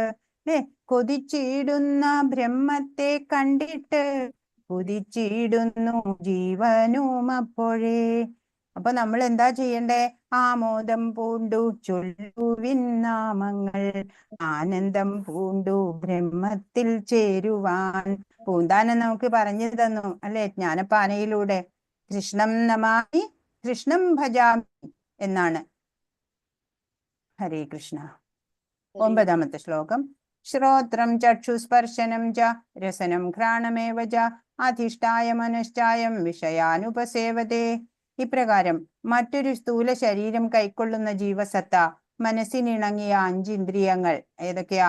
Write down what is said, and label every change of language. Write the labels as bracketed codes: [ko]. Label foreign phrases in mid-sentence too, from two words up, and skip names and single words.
[ml] കൊതിച്ചിടുന്ന ബ്രഹ്മത്തെ കണ്ടിട്ട് കുതിച്ചിടുന്നു ജീവനും അപ്പോഴേ. അപ്പൊ നമ്മൾ എന്താ ചെയ്യണ്ടേ? ആമോദം പൂണ്ടു ചൊല്ലുവിൻ നാമങ്ങൾ, ആനന്ദം പൂണ്ടു ബ്രഹ്മത്തിൽ ചേരുവാൻ. പൂന്താനം നമുക്ക് പറഞ്ഞു തന്നു അല്ലെ ജ്ഞാനപ്പാനയിലൂടെ. [sa] കൃഷ്ണം നമാമി കൃഷ്ണം ഭജാമി [ml] എന്നാണ്. ഹരേ കൃഷ്ണ. 9ാമത്തെ ശ്ലോകം. [sa] ശ്രോത്രം ചക്ഷുസ്പർശനം ച രസനം ഘ്രാണമേവ ച അധിഷ്ഠായ മനശ്ചായം വിഷയാനുപസേവതേ. [ml] ഇപ്രകാരം മറ്റൊരു സ്ഥൂല ശരീരം കൈക്കൊള്ളുന്ന ജീവസത്ത മനസ്സിനിണങ്ങിയ 5 ഇന്ദ്രിയങ്ങൾ, ഏതൊക്കെയാ?